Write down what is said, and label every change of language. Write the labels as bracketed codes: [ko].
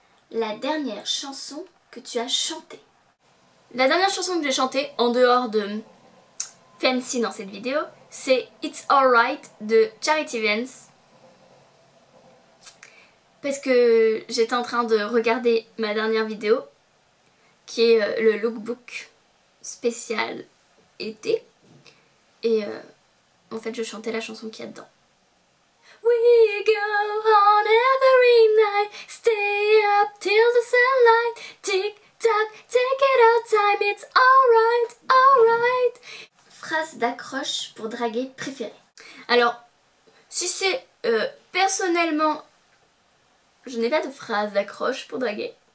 [fr] La dernière chanson que tu as chantée? La dernière chanson que j'ai chantée, en dehors de Fancy dans cette vidéo, c'est It's Alright de Charity Vance. Parce que j'étais en train de regarder ma dernière vidéo, qui est le lookbook spécial été. Et en fait je chantais la chanson qu'il y a dedans. [en] We go on every night, stay up till the sunlight, tick tock, take it out time, it's alright, alright. [fr] Phrase d'accroche pour draguer préférée? Alors, si c'est personnellement, je n'ai pas de phrase d'accroche pour draguer.